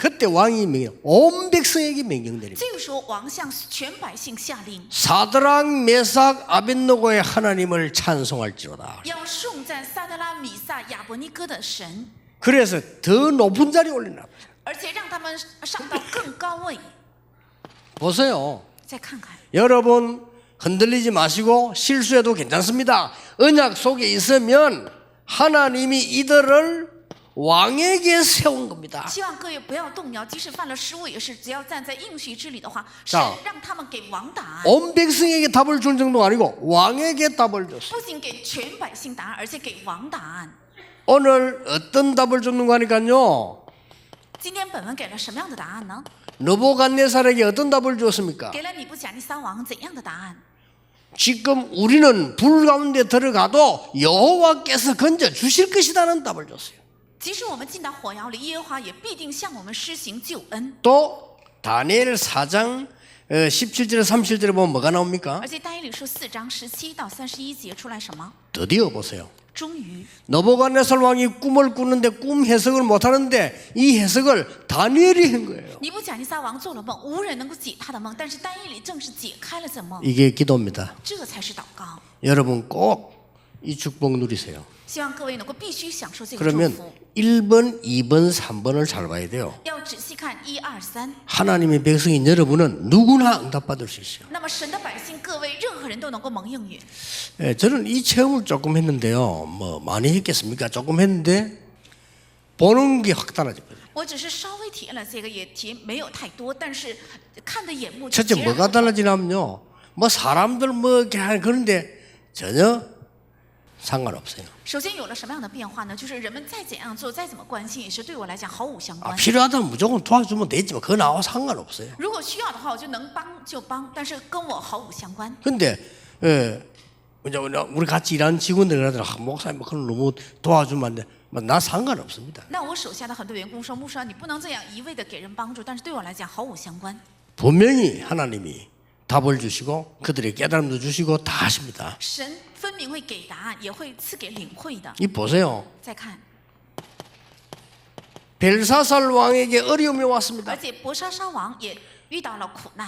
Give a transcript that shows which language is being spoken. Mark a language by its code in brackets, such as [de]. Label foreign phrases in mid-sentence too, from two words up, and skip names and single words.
[ko] 그때 왕이 온 백성에게 명령 내립니다. [zh] 这个时候，王向全百姓下令， [ko] 사드락, 메삭, 아벳노고의 하나님을 찬송할지로다. [zh] 要颂赞撒德拉、米撒、亚伯尼哥的神， [ko] 그래서 더 높은 자리에 올리나. [zh] 而且让他们上到更高位。 [ko] 보세요. [zh] 再看看， [ko] 여러분 흔들리지 마시고 실수해도 괜찮습니다. 언약 속에 있으면 하나님이 이들을 왕에게 세운 겁니다. [zh] 希望各位不要动摇，即使犯了失误，也是只要站在应许之里的话， [ko] 자 [zh] 神让他们给王答案， [ko] 온 백성에게 답을 줄 정도가 아니고 왕에게 답을 줬어요. [zh] 不仅给全百姓答案，而且给王答案。 [ko] 오늘 어떤 답을 줬는 거 하니까요. [zh] 今天本文给了什么样的答案呢？ [ko] 느부갓네살에게 어떤 답을 주었습니까? [zh] 给了尼布甲尼撒王怎样的答案？ [ko] 지금 우리는 불 가운데 들어가도 여호와께서 건져 주실 것이라는 답을 줬어요. [zh] 即使我们进到火窑里，耶和华也必定向我们施行救恩。 [ko] 또 다니엘 4장 17절 37절에 보면 뭐가 나옵니까? [zh] 而且但以理书4章17到31节出来什么？ [ko] 드디어 보세요. [zh] 终于， [ko] 느부갓네살 왕이 꿈을 꾸는데 꿈 해석을 못하는데 이 해석을 다니엘이 한 거예요. [zh] 尼布甲尼撒王做了梦，无人能够解他的梦，但是但以理正是解开了这梦， [ko] 이게 기도입니다. [zh] 这才是祷告。 [ko] 여러분 꼭 이 축복 누리세요. [zh] 希望各位能够必须享受这个祝 [ko] 그러면 [zh] 福。 [ko] 1번, 2번, 3번을 잘 봐야 돼요. [zh] 要仔细看1、2、3。 [ko] 하나님의 백성인 여러분은 누구나 응답받을 수 있어요. [zh] 那么神的百姓，各位任何人都能够蒙应允。 [ko] 예, 저는 이 체험을 조금 했는데요. 뭐 많이 했겠습니까? 조금 했는데 보는 게 확 달라졌거든요. [zh] 我只是稍微体验了这个，也体验没有太多，但是看的眼目就 [ko] 첫째 [zh] 截然 [ko] 뭐가 [zh] 不同。 [ko] 달라지냐면요. 뭐 사람들 뭐 이렇게 하는 그런데 전혀 상관없어요. [zh] 首先有了什么样的变化呢？就是人们再怎样做，再怎么关心，也是对我来讲毫无相 [ko] 아, [zh] 关。 [ko] 필요하다면 무조건 도와주면 되지만 그거 나와 상관없어요. [zh] 如果需要的话，我就能帮就帮，但是跟我毫无相关。 [ko] 근데 이제 우리 같이 일하는 직원들 그러더라. 목사님 그걸 너무 도와주면 안 돼. 나 상관없습니다. [zh] 那我手下的很多员工说：“牧师啊，你不能这样一味的给人帮助，但是对我来讲毫无相关。 [ko] 분명히 하나님이 답을 주시고 그들의 깨달음도 주시고 다 하십니다. [zh] 神分明会给答案，也会赐给领会的。 [ko] 이 보세요. [zh] 再看， [ko] 벨사살 왕에게 어려움이 왔습니다. [zh] 而且伯沙沙王也遇到了苦难，